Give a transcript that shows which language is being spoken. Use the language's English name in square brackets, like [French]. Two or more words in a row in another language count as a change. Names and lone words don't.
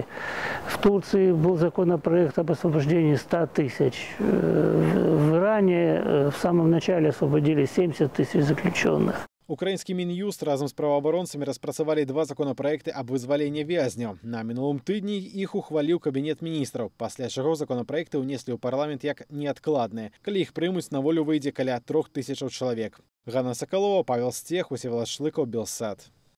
[Russian] В Турции был законопроект об освобождении 100 тысяч. В Иране в самом начале освободили 70 тысяч заключенных. [Belarusian] Украінскі Мін'юст разам з праваабаронцамі распрацавалі 2 законапраекты аб вызваленні вязняў. На мінулым тыдні іх ухваліў Кабінет міністраў, пасля чаго законапраекты ўнеслі ў парламент як неадкладныя. Калі іх прымуць, на волю выйдзе каля 3000 чалавек. Ганна Сакалова, Павел Стех, Всеволод Шлыкаў, Белсат.